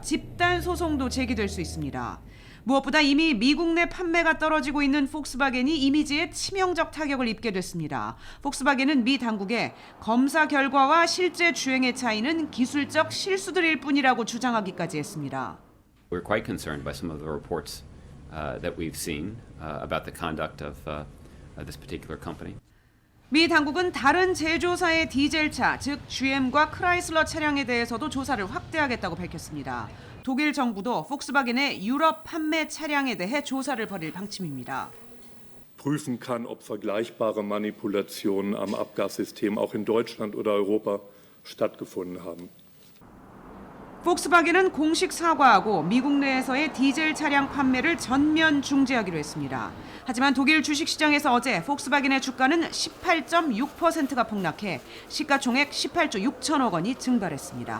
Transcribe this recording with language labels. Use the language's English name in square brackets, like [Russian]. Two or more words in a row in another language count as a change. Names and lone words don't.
[Korean] 집단 소송도 제기될 수 있습니다. 무엇보다 이미 미국 내 판매가 떨어지고 있는 폭스바겐이 이미지에 치명적 타격을 입게 됐습니다. 폭스바겐은 미 당국에 검사 결과와 실제 주행의 차이는 기술적 실수들일 뿐이라고 주장하기까지 했습니다. [English] We're quite concerned by some of the reports that we've seen about the conduct of this particular company. [Korean] 미 당국은 다른 제조사의 디젤차, 즉 GM과 크라이슬러 차량에 대해서도 조사를 확대하겠다고 밝혔습니다. 독일 정부도 폭스바겐의 유럽 판매 차량에 대해 조사를 벌일 방침입니다. [German] Prüfen kann, ob vergleichbare Manipulationen am Abgassystem auch in Deutschland oder Europa stattgefunden haben. [Korean] 폭스바겐은 공식 사과하고 미국 내에서의 디젤 차량 판매를 전면 중지하기로 했습니다. 하지만 독일 주식시장에서 어제 폭스바겐의 주가는 18.6%가 폭락해 시가총액 18조 6천억 원이 증발했습니다.